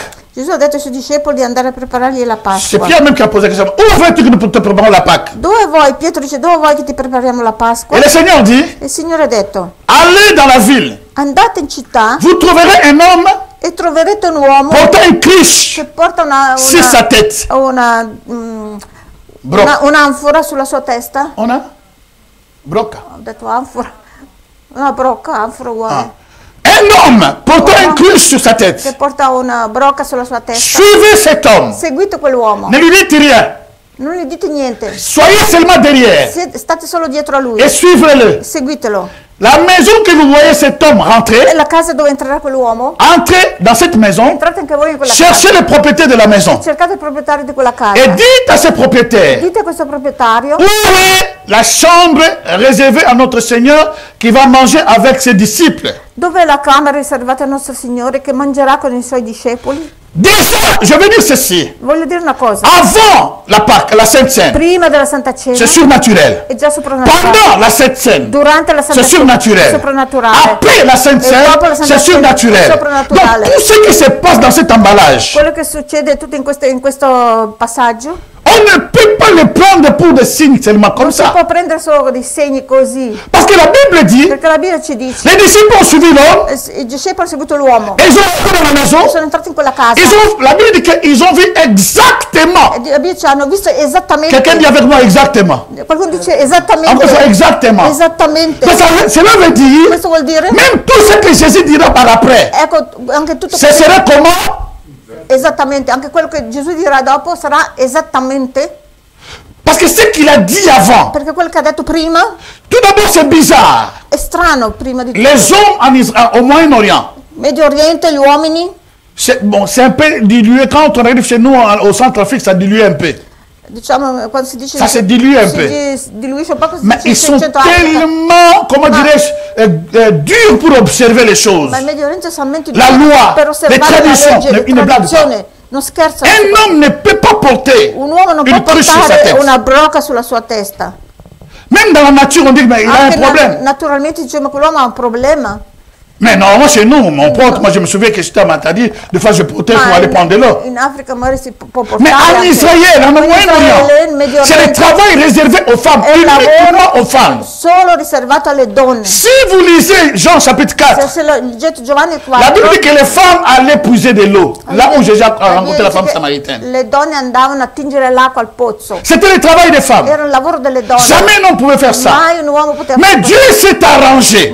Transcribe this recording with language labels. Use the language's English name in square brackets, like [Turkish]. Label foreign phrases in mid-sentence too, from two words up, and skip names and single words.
[Italian] Gesù ha detto ai suoi discepoli di andare a preparargli la [French] C'est [Italian] Pasqua. [French] Pierre même qui a posé la question, où veux-tu que nous te préparions la Pâque? [Italian] Dove vuoi? Pietro dice, dove vuoi che ti prepariamo la Pasqua? [French] Et le Seigneur dit, [Italian] E il Signore ha detto, [French] allez dans la ville, [Italian] andate in città [French] vous trouverez un homme [Italian] e troverete un uomo [French] portant une cruche [Italian] che porta [French] sur sa tête. [Italian] un'anfora sulla sua testa. Brocca. Ho detto anfora. Una brocca, anfora uguale. [French] Un homme portant une cruche sur sa [Italian] Che [French] tête. [Italian] porta una brocca sulla sua testa. [French] Suivez cet homme. [Italian] Seguite quell'uomo. [French] Ne lui dites rien. [Italian] Non gli dite niente. [French] Soyez seulement derrière [Italian] State solo dietro a lui. [French] et suivez-le. [Italian] Seguitelo. [French] La maison que vous voyez cet homme [Italian] E [French] rentrer, [Italian] la casa dove entrerà quell'uomo, [French] entrez dans cette maison, [Italian] entrate anche voi in quella [French] cherchez [Italian] casa. [French] le propriétaires de la maison [Italian] Cercate il proprietario di quella casa. [French] et dites à ces propriétaires, [Italian] Dite a questo proprietario [French] où est la chambre réservée à notre Seigneur qui va manger avec ses disciples? [Italian] dov'è la camera riservata al nostro Signore che mangerà con i suoi discepoli. [French] Déjà, je veux dire ceci. [Italian] Voglio dire una cosa. [French] Avant la Pâque, la Sainte Seine, [Italian] Prima della Santa Cena [French] c'est surnaturel. [Italian] è già soprannaturale. [French] Pendant la Sainte Seine, [Italian] Durante la Santa [French] c'est [Italian] Cena è [French] surnaturel. [Italian] soprannaturale. [French] Après la Sainte [Italian] E dopo la [French] Seine, [Italian] Santa [French] c'est [Italian] Cena è [French] surnaturel. [Italian] soprannaturale. [French] Donc tout ce qui se passe dans cet emballage, [Italian] Quello che succede tutto in questo passaggio [French] on ne peut pas le prendre pour des signes seulement comme [Italian] non si [French] ça. [Italian] può prendere solo dei segni così, [French] Parce que la Bible dit, [Italian] perché la Bibbia ci dice [French] les disciples ont suivi l'homme, [Italian] i discepoli hanno seguito l'uomo [French] et ils ont entré dans la maison, [Italian] sono entrati in quella casa [French] la Bible dit qu'ils ont vu exactement. [Italian] e la Bibbia ci hanno visto esattamente. [French] Quelqu'un dit avec moi exactement. [Italian] Qualcuno dice esattamente. [French] Encore ça, exactement. [Italian] Esattamente. [French] Cela veut dire, [Italian] Questo vuol dire [French] même tout ce que Jésus dira par après, [Italian] ecco anche tutto [French] ce sera comment? [Italian] esattamente, anche quello che Gesù dirà dopo sarà esattamente, [French] Parce que ce qu'il a dit avant, [Italian] perché quello che ha detto prima [French] tout d'abord c'est bizarre. [Italian] è strano. Prima di tutto, [French] Les hommes au Moyen-Orient, [Italian] Medio Oriente, gli uomini, [French] c'est un peu dilué. Quand on arrive chez nous au Centrafrique, ça dilue un peu. [Italian] diciamo, quando si dice [French] Ça se dilue un peu. [Italian] si diluisce un po', si [French] Mais [Italian] dice [French] ils sont [Italian] Centro Africa. [French] tellement, comment dirais-je, durs pour observer les choses. [Italian] Ma il Medio Oriente sono talmente [French] La [Italian] duri [French] loi, [Italian] per [French] le [Italian] osservare la [French] traditions, [Italian] legge, le [French] il ne blague [Italian] tradizioni, non scherza. [French] Un homme ne peut pas porter [Italian] Un uomo non [French] une [Italian] può [French] cruche sur sa [Italian] portare [French] tête. [Italian] una brocca sulla sua testa. [French] Même dans la nature, on dit qu'il a un [Italian] Anche [French] problème. [Italian] naturalmente diciamo che l'uomo ha un problema. [French] Mais normalement, chez nous, on porte. Moi, je me souviens que j'étais à Matadi, des fois, je portais pour aller prendre de l'eau. [Italian] In Africa magari si può portare. [French] Mais en [Italian] anche. [French] Israël, en [Italian] In [French] Moyen-Orient, [Italian] Israele, in Medio [French] c'est le [Italian] Oriente, [French] travail réservé aux femmes, [Italian] è il [French] uniquement [Italian] lavoro [French] aux femmes. [Italian] solo riservato alle donne. [French] Si vous lisez Jean chapitre 4, [Italian] Se leggete Giovanni [French] la [Italian] 4, [French] Bible dit que les femmes allaient puiser de l'eau, là où Jésus a rencontré la femme [Italian] dice che [French] samaritaine. [Italian] le donne andavano a tingere l'acqua al pozzo. [French] C'était le travail des femmes. [Italian] Era il lavoro delle donne. [French] Jamais un homme pouvait faire ça. [Italian] Mai un uomo poteva [French] Mais [Italian] fare [French] Dieu s'est arrangé.